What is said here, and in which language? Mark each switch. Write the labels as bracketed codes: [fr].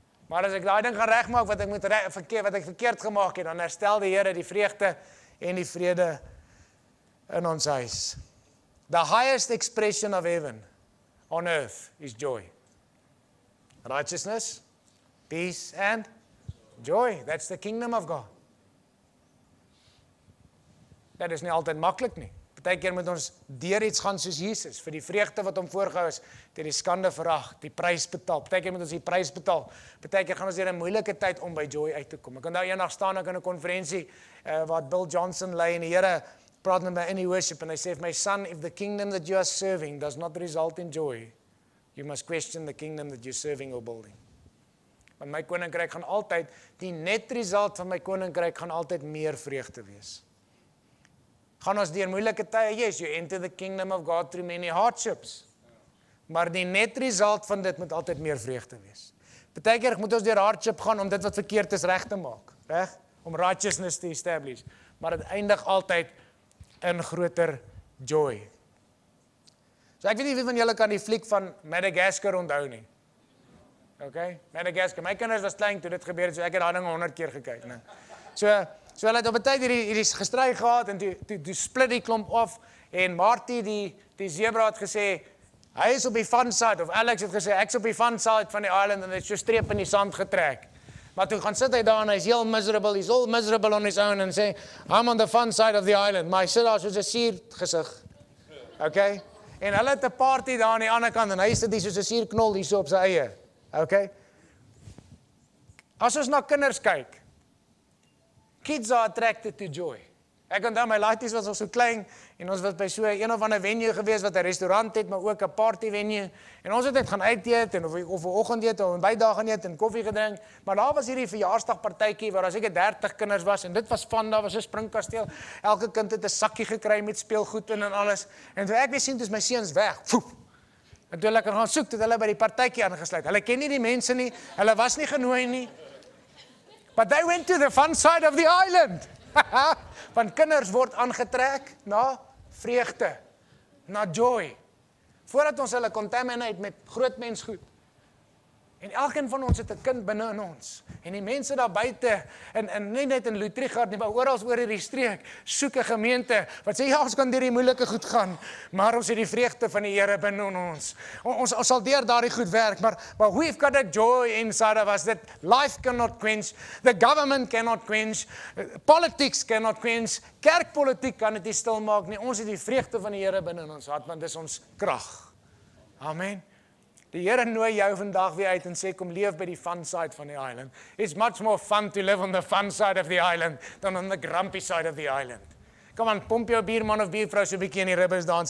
[af] Maar as ek daai ding gaan regmaak wat ek verkeerd gemaak het, dan herstel die Here die vreugde en die vrede in ons huis. [en] The highest expression of heaven on earth is joy. Righteousness, peace and joy. That's the kingdom of God. [af] Dit is nie altyd maklik nie. Partykeer moet ons deur iets gaan soos Jesus, vir die vreugde wat hom voorgehou is, deur die skande verag, die prys betaal. Partykeer moet ons die prys betaal. Partykeer gaan ons deur 'n moeilike tyd om by joy uit te kom. Ek onthou eendag staan ek in 'n konferensie waar Bill Johnson lei en die Here praat met my in die worship en hy sê, [en] my son, if the kingdom that you are serving does not result in joy, you must question the kingdom that you're serving or building. [af] Want my koninkryk gaan altyd, die net result van my koninkryk gaan altyd meer vreugde wees. Gaan ons deur moeilike tye, [en] yes, you enter the kingdom of God through many hardships. [af] Maar die net result van dit moet altyd meer vreugde wees. Partykeer moet ons deur hardship gaan om dit wat verkeerd is reg te maak, reg? Om righteousness te establish. Maar dit eindig altyd in groter joy. So ek weet nie wie van julle kan die fliek van Madagascar onthou nie. Okay? Madagascar. My kinders was klein toe dit gebeur het, so ek het daai ding 100 keer gekyk, né? So hulle het op 'n tyd hierdie gestry gehad en toe split die klomp af en Marty die zebra het gesê hy is op die fun side, of Alex het gesê ek's op die fun side van die island en het so streep in die sand getrek. Maar toe gaan sit hy daar en hy's heel miserable, [en] he's all miserable on his own [af] and sê I'm on the fun side of the island, maar hy sit daar soos 'n suurgesig. Okay? En hulle het 'n party daar aan die ander kant en hy sit hier soos 'n suurknol hier so op sy eie. Okay? As ons na kinders kyk, [en] kids are attracted to joy. [af] Ek onthou my laities was al so klein en ons was by so een of ander venue gewees wat 'n restaurant het, maar ook 'n party venue. En ons het net gaan uit eet en of 'n oggendete of 'n bydag gaan eet en koffie gedrink. Maar daar was hierdie verjaarsdagpartytjie waar daar seker 30 kinders was en dit was van, daar was 'n springkasteel. Elke kind het 'n sakkie gekry met speelgoed in en alles. En toe ek weer sien, dis my seuns weg. Foef. En toe hulle gaan soek, het hulle by die partytjie aangesluit. Hulle ken nie die mense nie, hulle was nie genooi nie. [en] But they went to the fun side of the island. [af] Want kinders word aangetrek na vreugde, na joy. Voordat ons hulle contaminate met groot mensgoed. En elkeen van ons het 'n kind binne in ons. En die mense daar buite, en nie net in Lutrichard nie, maar oral oor hierdie streek, soek 'n gemeente wat sê, ja, ons kan deur die moeilike goed gaan, maar ons het die vreugde van die Here binne in ons. Ons sal deur daardie goed werk, maar [en] we've got a joy inside of us that life cannot quench, [af] the government cannot quench, politics cannot quench, kerkpolitiek kan dit nie stil maak nie. Ons het die vreugde van die Here binne in ons hart, want dis ons krag. Amen. Die Here nooi jou vandag weer uit en sê, kom leef by die fun side van die island. [en] It's much more fun to live on the fun side of the island than on the grumpy side of the island. [af] Kom aan, pomp jou bierman of biervrou so 'n bietjie in die ribbes dans.